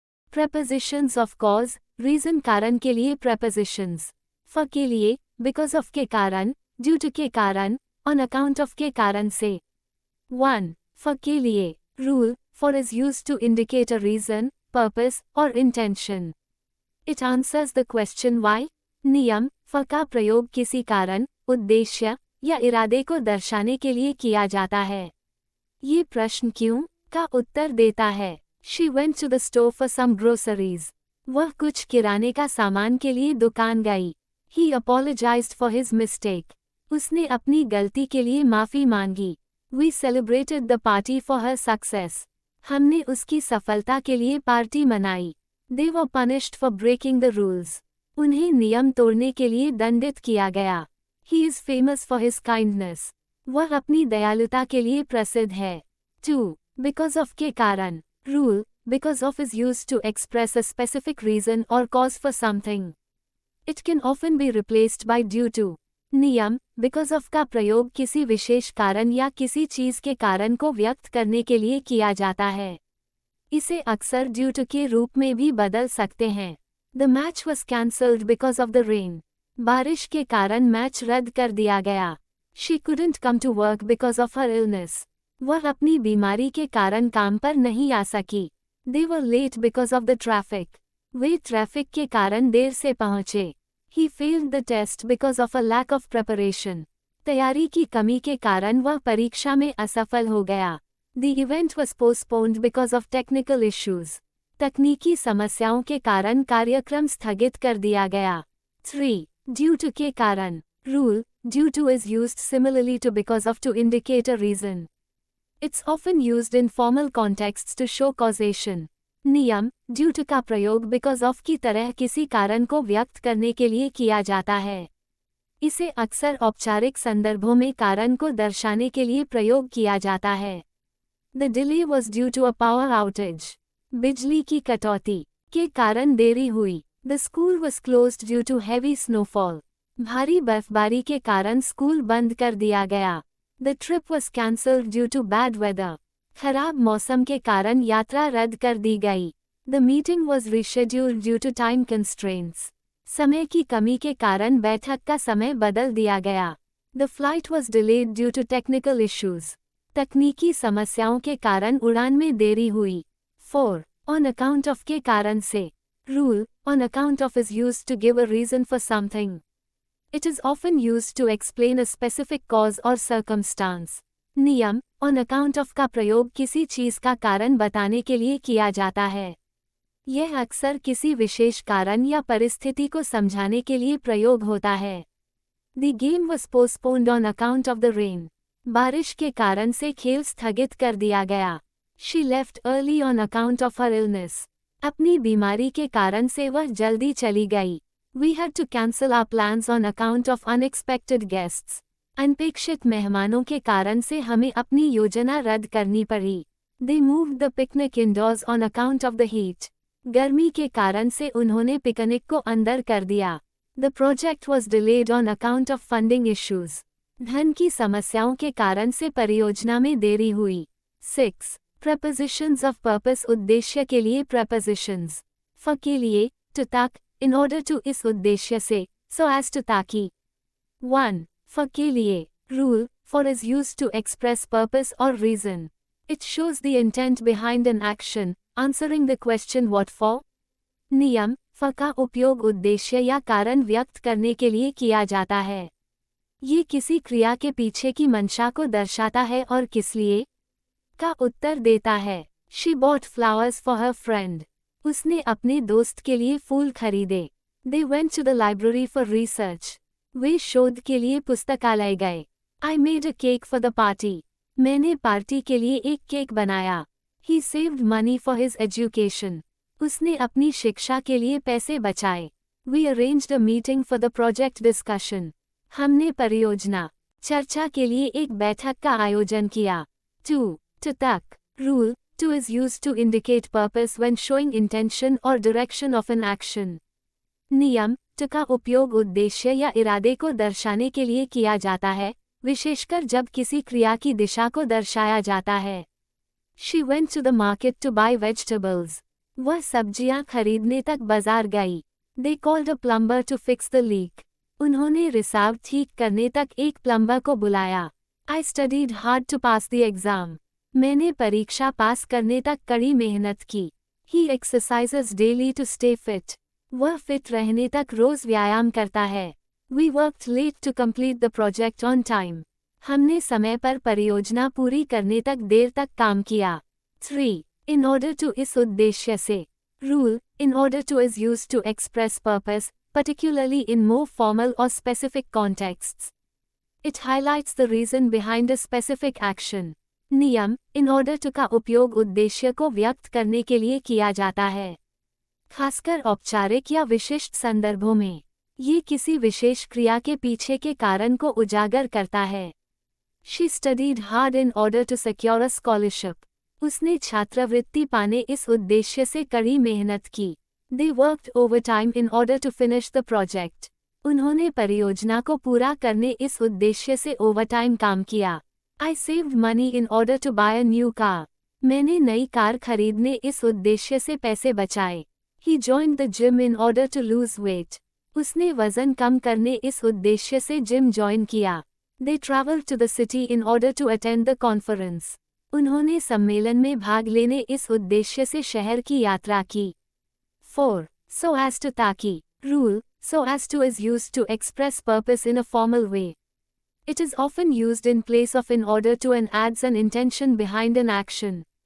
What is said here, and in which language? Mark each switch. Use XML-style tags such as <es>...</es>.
<en>Prepositions of cause, reason</en> <hi>कारण के लिए</hi> <en>prepositions. For</en> <hi>के लिए,</hi> <en>because of</en> <hi>के कारण,</hi> <en>due to</en> <hi>के कारण,</hi> <en>on account of</en> <hi>के कारण से.</hi> <en>1. For</en> <hi>के लिए,</hi> <en>rule, for is used to indicate a reason, purpose, or intention. It answers the question why.</en> <hi>नियम, for का प्रयोग किसी कारण, उद्देश्य, या इरादे को दर्शाने के लिए किया जाता है. ये प्रश्न क्यों का उत्तर देता है.</hi> <en>She went to the store for some groceries.</en> <hi>वह कुछ किराने का सामान के लिए दुकान गई.</hi> <en>He apologized for his mistake.</en> <hi>उसने अपनी गलती के लिए माफी मांगी.</hi> <en>We celebrated the party for her success.</en> <hi>हमने उसकी सफलता के लिए पार्टी मनाई.</hi> <en>They were punished for breaking the rules.</en> <hi>उन्हें नियम तोड़ने के लिए दंडित किया गया.</hi> <en>He is famous for his kindness.</en> <hi>वह अपनी दयालुता के लिए प्रसिद्ध है. 2.</hi> <en>Because of</en> <hi>के कारण.</hi> <en>Rule, because of is used to express a specific reason or cause for something. It can often be replaced by due to.</en> <hi>नियम, because of का प्रयोग किसी विशेष कारण या किसी चीज के कारण को व्यक्त करने के लिए किया जाता है. इसे अक्सर due to के रूप में भी बदल सकते हैं.</hi> <en>The match was cancelled because of the rain.</en> <hi>बारिश के कारण मैच रद्द कर दिया गया.</hi> <en>She couldn't come to work because of her illness.</en> <hi>वह अपनी बीमारी के कारण काम पर नहीं आ सकी.</hi> <en>They were late because of the traffic.</en> <hi>Way traffic के कारण देर से पहुंचे.</hi> <en>He failed the test because of a lack of preparation.</en> <hi>तैयारी की कमी के कारण वह परीक्षा में असफल हो गया.</hi> <en>The event was postponed because of technical issues.</en> <hi>तकनीकी समस्याओं के कारण कार्यक्रम स्थगित कर दिया गया. 3.</hi> <en>Due to</en> <hi>के कारण.</hi> <en>Rule, due to is used similarly to because of to indicate a reason. It's often used in formal contexts to show causation.</en> <hi>नियम, due to का प्रयोग because of की तरह किसी कारण को व्यक्त करने के लिए किया जाता है. इसे अक्सर औपचारिक संदर्भों में कारण को दर्शाने के लिए प्रयोग किया जाता है.</hi> <en>The delay was due to a power outage.</en> <hi>बिजली की कटौती के कारण देरी हुई.</hi> <en>The school was closed due to heavy snowfall.</en> <hi>भारी बर्फबारी के कारण स्कूल बंद कर दिया गया.</hi> <en>The trip was cancelled due to bad weather.</en> <hi>खराब मौसम के कारण यात्रा रद्द कर दी गई.</hi> <en>The meeting was rescheduled due to time constraints.</en> <hi>समय की कमी के कारण बैठक का समय बदल दिया गया.</hi> <en>The flight was delayed due to technical issues.</en> <hi>तकनीकी समस्याओं के कारण उड़ान में देरी हुई. 4.</hi> <en>On account of</en> <hi>के कारण से.</hi> <en>Rule, on account of is used to give a reason for something. It is often used to explain a specific cause or circumstance.</en> <hi>नियम, on account of का प्रयोग किसी चीज का कारण बताने के लिए किया जाता है. यह अक्सर किसी विशेष कारण या परिस्थिति को समझाने के लिए प्रयोग होता है.</hi> <en>The game was postponed on account of the rain.</en> <hi>बारिश के कारण से खेल स्थगित कर दिया गया.</hi> <en>She left early on account of her illness.</en> <hi>अपनी बीमारी के कारण से वह जल्दी चली गई.</hi> <en>We had to cancel our plans on account of unexpected guests.</en> <hi>अनपेक्षित मेहमानों के कारण से हमें अपनी योजना रद्द करनी पड़ी.</hi> <en>They moved the picnic indoors on account of the heat.</en> <hi>गर्मी के कारण से उन्होंने पिकनिक को अंदर कर दिया.</hi> <en>The project was delayed on account of funding issues.</en> <hi>धन की समस्याओं के कारण से परियोजना में देरी हुई. 6.</hi> <en>Prepositions of purpose</en> <hi>उद्देश्य के लिए</hi> <en>prepositions. For</en> <hi>के लिए,</hi> <en>to</en> <hi>तक,</hi> <en>in order to</en> <hi>इस उद्देश्य से,</hi> <en>so as to</en> <hi>ताकि.</hi> <en>1. For</en> <hi>के लिए,</hi> <en>rule, for is used to express purpose or reason. It shows the intent behind an action, answering the question what for.</en> <hi>नियम, for का उपयोग उद्देश्य या कारण व्यक्त करने के लिए किया जाता है. ये किसी क्रिया के पीछे की मंशा को दर्शाता है और किस लिए का उत्तर देता है.</hi> <en>She bought flowers for her friend.</en> <hi>उसने अपने दोस्त के लिए फूल खरीदे.</hi> <en>They went to the library for research.</en> <hi>वे शोध के लिए पुस्तकालय गए.</hi> <en>I made a cake for the party.</en> <hi>मैंने पार्टी के लिए एक केक बनाया.</hi> <en>He saved money for his education.</en> <hi>उसने अपनी शिक्षा के लिए पैसे बचाए.</hi> <en>We arranged a meeting for the project discussion.</en> <hi>हमने परियोजना चर्चा के लिए एक बैठक का आयोजन किया.</hi> <en>2. To</en> <hi>तक.</hi> <en>Rule. To is used to indicate purpose when showing intention or direction of an action.</en> <hi>नियम, to का उपयोग उद्देश्य या इरादे को दर्शाने के लिए किया जाता है, विशेषकर जब किसी क्रिया की दिशा को दर्शाया जाता है.</hi> <en>She went to the market to buy vegetables.</en> <hi>वह सब्जियां खरीदने तक बाजार गई।</hi> <en>They called a plumber to fix the leak.</en> <hi>उन्होंने रिसाव ठीक करने तक एक प्लम्बर को बुलाया।</hi> <en>I studied hard to pass the exam.</en> <hi>मैंने परीक्षा पास करने तक कड़ी मेहनत की।</hi> <en>He exercises daily to stay fit.</en> <hi>वह फिट रहने तक रोज व्यायाम करता है।</hi> <en>We worked late to complete the project on time.</en> <hi>हमने समय पर परियोजना पूरी करने तक देर तक काम किया। 3.</hi> <en>In order to</en> <hi>इस उद्देश्य से।</hi> <en>Rule, in order to is used to express purpose, particularly in more formal or specific contexts. It highlights the reason behind a specific action.</en> <hi>नियम, in order to का उपयोग उद्देश्य को व्यक्त करने के लिए किया जाता है, खासकर औपचारिक या विशिष्ट संदर्भों में। ये किसी विशेष क्रिया के पीछे के कारण को उजागर करता है।</hi> <en>She studied hard in order to secure a scholarship.</en> <hi>उसने छात्रवृत्ति पाने इस उद्देश्य से कड़ी मेहनत की।</hi> <en>They worked overtime in order to finish the project.</en> <hi>उन्होंने परियोजना को पूरा करने इस उद्देश्य से ओवरटाइम काम किया।</hi> <en>I saved money in order to buy a new car.</en> <hi>मैंने नई कार खरीदने इस उद्देश्य से पैसे बचाए।</hi> <en>He joined the gym in order to lose weight.</en> <hi>उसने वजन कम करने इस उद्देश्य से जिम ज्वाइन किया।</hi> <en>They traveled to the city in order to attend the conference.</en> <hi>उन्होंने सम्मेलन में भाग लेने इस उद्देश्य से शहर की यात्रा की। 4.</hi> <en>So as to</en> <hi>ताकि।</hi> <en>Rule, so as to is used to express purpose in a formal way. It is often used in place of in order to and adds an intention behind an action.</en>